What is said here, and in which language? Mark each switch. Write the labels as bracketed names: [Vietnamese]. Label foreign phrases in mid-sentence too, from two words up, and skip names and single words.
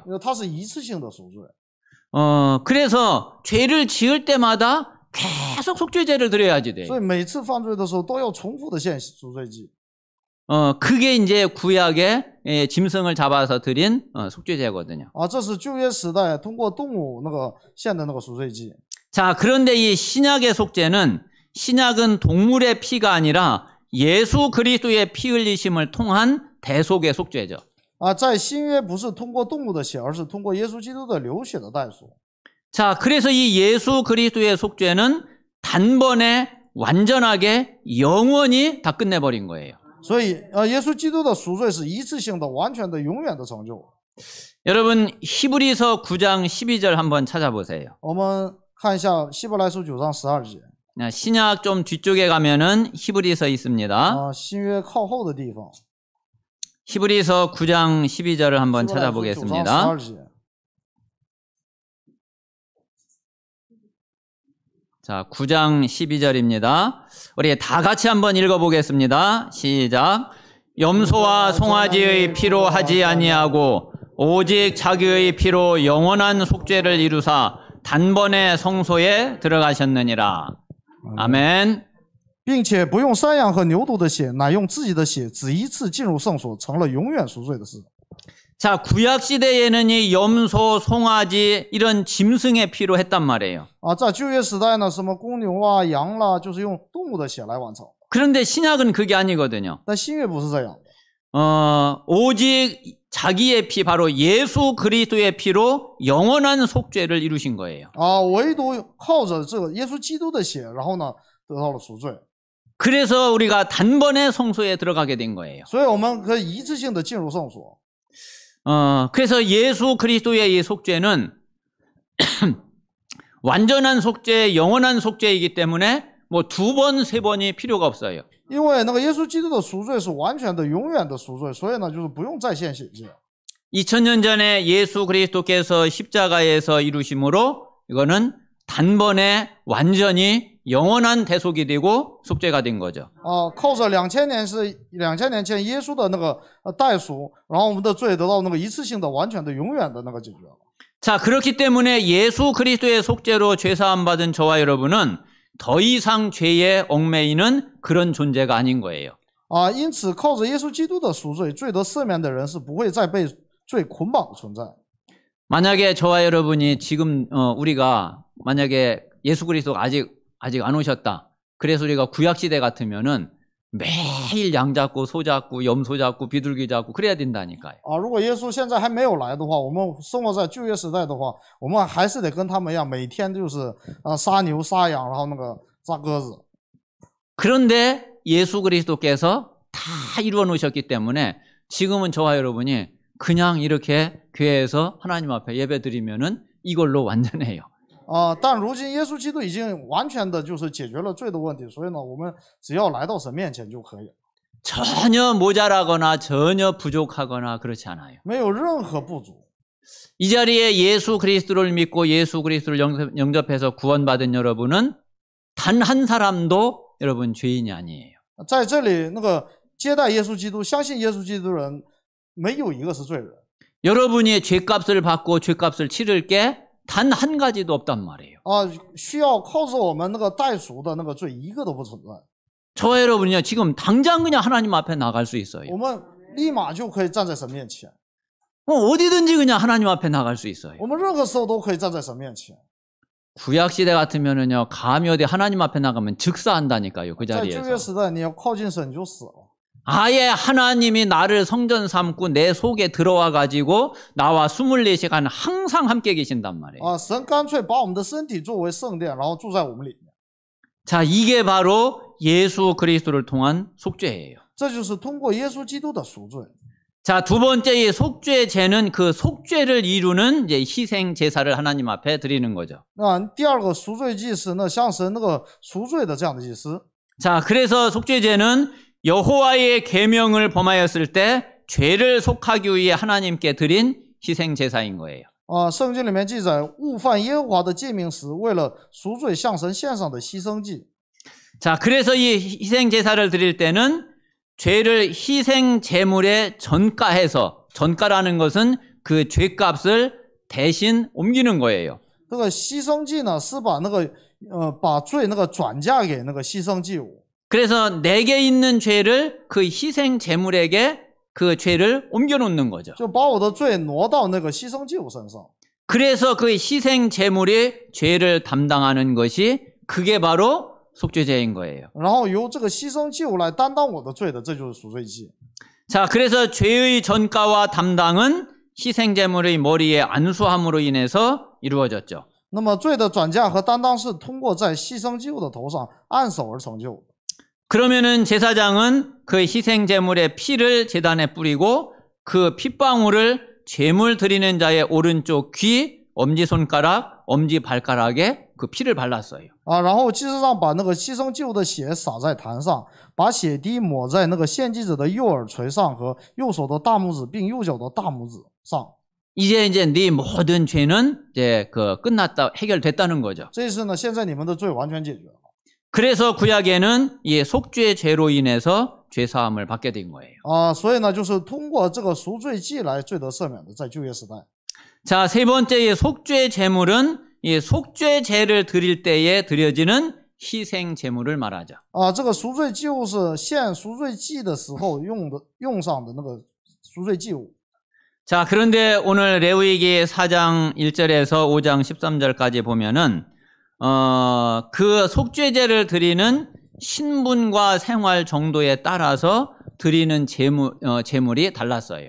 [Chinese] 它是一次性的赎罪。 [Korean] 그래서 죄를 지을 때마다 계속 속죄제를 드려야지 돼요. [Chinese] 所以每次犯罪的时候都要重复的献赎罪祭。 [Korean] 그게 이제 구약의 짐승을 잡아서 드린 속죄제거든요. [Chinese] 这是旧约时代通过动物献的那个赎罪祭。 [Korean] 자, 그런데 이 신약의 속죄는 신약은 동물의 피가 아니라 예수 그리스도의 피 흘리심을 통한 대속의 속죄죠. [Chinese] 在新约不是通过动物的血，而是通过耶稣基督的流血的代赎。 [Korean] 자, 그래서 이 예수 그리스도의 속죄는 단번에 완전하게 영원히 다 끝내버린 거예요. [Chinese] 所以耶稣基督的赎罪是一次性的、完全的、永远的成就。 [Korean] 여러분 히브리서 9장 12절 한번 찾아보세요. [Chinese] 我们看一下希伯来书9章12节。 [Korean] 신약 좀 뒤쪽에 가면은 히브리서 있습니다. [Chinese] 新约靠后的地方。 [Korean] 히브리서 9장 12절을 한번 찾아보겠습니다. 자, 9장 12절입니다. 우리 다 같이 한번 읽어보겠습니다. 시작. 염소와 송아지의 피로 하지 아니하고 오직 자기의 피로 영원한 속죄를 이루사 단번에 성소에 들어가셨느니라. 아멘. [Chinese] 并且不用山羊和牛犊的血，乃用自己的血，只一次进入圣所，成了永远赎罪的事。 [Korean] 자, 구약 시대에는 이 염소, 송아지 이런 짐승의 피로 했단 말이에요. [Chinese] 在旧约时代呢，什么公牛啊、羊啦，就是用动物的血来完成。 [Korean] 그런데 신약은 그게 아니거든요. [Chinese] 但新约不是这样的。 [Korean] 오직 자기의 피, 바로 예수 그리스도의 피로 영원한 속죄를 이루신 거예요. [Chinese] 唯独靠着这个耶稣基督的血，然后呢得到了赎罪。 [Korean] 그래서 우리가 단번에 성소에 들어가게 된 거예요. [Chinese] 所以我们可以一次性的进入圣所。 [Korean] 그래서 예수 그리스도의 이 속죄는 완전한 속죄, 영원한 속죄이기 때문에 뭐 2번, 3번이 필요가 없어요. [Chinese] 因为那个耶稣基督的赎罪是完全的、永远的赎罪，所以呢，就是不用再献血祭。 [Korean] 2000년 전에 예수 그리스도께서 십자가에서 이루심으로 이거는 단번에 완전히 영원한 대속이 되고 속죄가 된 거죠. [Chinese] 靠着2000年前耶稣的那个代赎，然后我们的罪得到那个一次性的、完全的、永远的那个解决了。 [Korean] 자, 그렇기 때문에 예수 그리스도의 속죄로 죄사함 받은 저와 여러분은 더 이상 죄에 얽매이는 그런 존재가 아닌 거예요. [Chinese] 因此靠着耶稣基督的赎罪，罪得赦免的人是不会再被罪捆绑的存在。 [Korean] 만약에 저와 여러분이 지금 우리가 만약에 예수 그리스도가 아직 안 오셨다. 그래서 우리가 구약 시대 같으면은 매일 양 잡고 소 잡고 염소 잡고 비둘기 잡고 그래야 된다니까요. [Chinese] 如果耶稣现在还没有来的话，我们生活在旧约时代的话，我们还是得跟他们一样，每天就是杀牛杀羊，然后那个杀鸽子。 [Korean] 그런데 예수 그리스도께서 다 이루어 놓으셨기 때문에 지금은 저와 여러분이 그냥 이렇게 교회에서 하나님 앞에 예배 드리면은 이걸로 완전해요. [Chinese] 但如今耶稣基督已经完全的就是解决了罪的问题，所以呢，我们只要来到神面前就可以了。 [Korean] 전혀 모자라거나 전혀 부족하거나 그렇지 않아요. [Chinese] 没有任何不足。 [Korean] 이 자리에 예수 그리스도를 믿고 예수 그리스도를 영접해서 구원받은 여러분은 단 한 사람도 여러분 죄인이 아니에요. [Chinese] 在这里，那个接待耶稣基督、相信耶稣基督的人，没有一个是罪人。 [Korean] 여러분이 죄값을 받고 죄값을 치를 게 단 한 가지도 없단 말이에요. [Chinese] 需要靠着我们那个代赎的那个罪，一个都不存在。 [Korean] 저와 여러분이요 지금 당장 그냥 하나님 앞에 나갈 수 있어요. [Chinese] 我们立马就可以站在神面前， [Korean] 어디든지 그냥 하나님 앞에 나갈 수 있어요. [Chinese] 我们任何时候都可以站在神面前。 [Korean] 구약 시대 같으면은요 감히 어디 하나님 앞에 나가면 즉사한다니까요 그 [Chinese] 在旧约 [Korean] 자리에서. [Chinese] 时代，你要靠近神你就死了。 [Korean] 아예 하나님이 나를 성전 삼고 내 속에 들어와 가지고 나와 24시간 항상 함께 계신단 말이에요. [Chinese] 神干脆把我们的身体作为圣殿，然后住在我们里面。 [Korean] 자, 이게 바로 예수 그리스도를 통한 속죄예요. [Chinese] 这就是通过耶稣基督的赎罪。 [Korean] 자, 두 번째 이 속죄제는 그 속죄를 이루는 이제 희생 제사를 하나님 앞에 드리는 거죠. [Chinese] 第二个赎罪祭司呢，向神那个赎罪的这样的祭司。 [Korean] 자, 그래서 속죄제는 여호와의 계명을 범하였을 때 죄를 속하기 위해 하나님께 드린 희생 제사인 거예요. [Chinese] 圣经里面记载，误犯耶和华的诫命时，为了赎罪向神献上的牺牲祭。 [Korean] 자, 그래서 이 희생 제사를 드릴 때는 죄를 희생 제물에 전가해서, 전가라는 것은 그 죄값을 대신 옮기는 거예요. [Chinese] 这个牺牲祭呢，是把那个把罪那个转嫁给那个牺牲祭物。 [Korean] 그래서 내게 있는 죄를 그 희생 제물에게 그 죄를 옮겨 놓는 거죠. [Chinese] 就把我的罪挪到那个牺牲祭物身上。 [Korean] 그래서 그 희생 제물이 죄를 담당하는 것이 그게 바로 속죄제인 거예요. [Chinese] 然后由这个牺牲祭物来担当我的罪的，这就是赎罪祭。 [Korean] 자, 그래서 죄의 전가와 담당은 희생 제물의 머리에 안수함으로 인해서 이루어졌죠. [Chinese] 那么罪的转嫁和担当是通过在牺牲祭物的头上按手而成就。 [Korean] 그러면은 제사장은 그 희생 제물의 피를 제단에 뿌리고 그 핏방울을 제물 드리는 자의 오른쪽 귀, 엄지손가락, 엄지발가락에 그 피를 발랐어요. [Chinese] 然后祭司长把那个牺牲祭物的血洒在坛上，把血滴抹在那个献祭者的右耳垂上和右手的大拇指，并右脚的大拇指上。 [Korean] 이제 네 모든 죄는 이제 그 끝났다, 해결됐다는 거죠. [Chinese] 这意思呢，现在你们的罪完全解决了。 [Korean] 그래서 구약에는 이 속죄죄로 인해서 죄 사함을 받게 된 거예요. [Chinese] 所以呢，就是通过这个赎罪祭来罪得赦免的，在旧约时代。 [Korean] 자, 세 번째 이 속죄 제물은 이 속죄제를 드릴 때에 드려지는 희생 제물을 말하죠. [Chinese] 这个赎罪祭物是献赎罪祭的时候用上的那个赎罪祭物。 [Korean] 자, 그런데 오늘 레위기 4장 1절에서 5장 13절까지 보면은 그 속죄제를 드리는 신분과 생활 정도에 따라서 드리는 제물이 달랐어요.